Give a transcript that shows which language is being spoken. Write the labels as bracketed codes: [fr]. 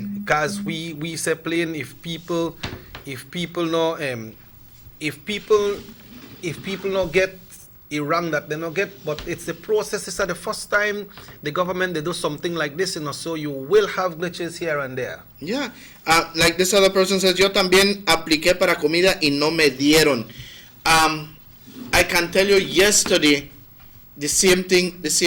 [en] Because we say plain, if people know if people not get it wrong, that they not get, but it's the process. It's the first time the government they do something like this, you know, so you will have glitches here and there. Yeah, like this other person says, [es] yo también apliqué para comida y no me dieron. [en] I can tell you yesterday, the same thing.